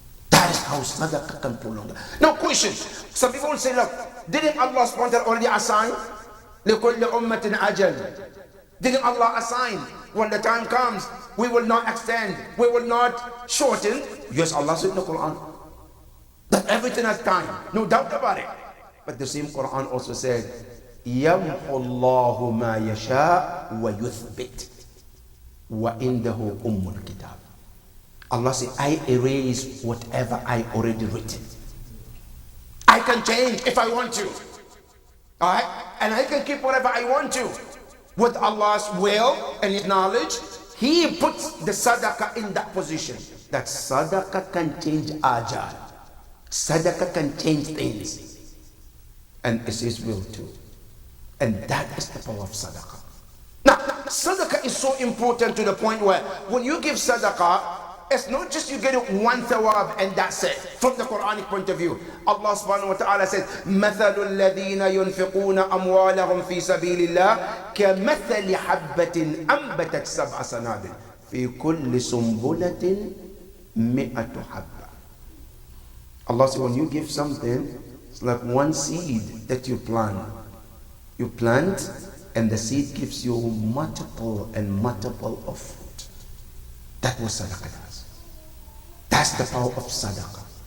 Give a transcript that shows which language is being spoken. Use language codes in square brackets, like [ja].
[en] That is how sadaqah can prolong. No question. Some people will say, look, didn't Allah subhanahu wa ta'ala already assign? [ar] لِكُلِّ أُمَّةٍ أَجَلٍ. [en] Didn't Allah assign when the time comes, we will not extend, we will not shorten? Yes, Allah said in the Quran that everything has time, no doubt about it. But the same Quran also said, [ar] يَمْحُ اللَّهُ مَا يَشَاءُ وَيُثْبِتُ وَإِنْدَهُ أُمُّ الْكِتَابِ. [en] Allah said, I erase whatever I already written. I can change if I want to. Alright? And I can keep whatever I want to. With Allah's will and His knowledge, He puts the sadaqah in that position. That sadaqah can change ajal. Sadaqah can change things. And it's His will too. And that is the power of sadaqah. Now, sadaqah is so important to the point where when you give sadaqah, it's not just you get it one thawab and that's it. From the Quranic point of view, Allah subhanahu wa ta'ala says, [ar] مَثَلُ الَّذِينَ يُنْفِقُونَ أَمْوَالَهُمْ فِي سَبِيلِ اللَّهِ كَمَثَلِ حَبَّةٍ أَنْبَتَتْ سَبْعَ سَنَابِلَ فِي كُلِّ سُنْبُلَةٍ مِئَةُ حَبَّةٍ. [en] Allah says, when you give something, it's like one seed that you plant. You plant, and the seed gives you multiple and multiple of fruit. That was sadaqah does. That's the power of sadaqah.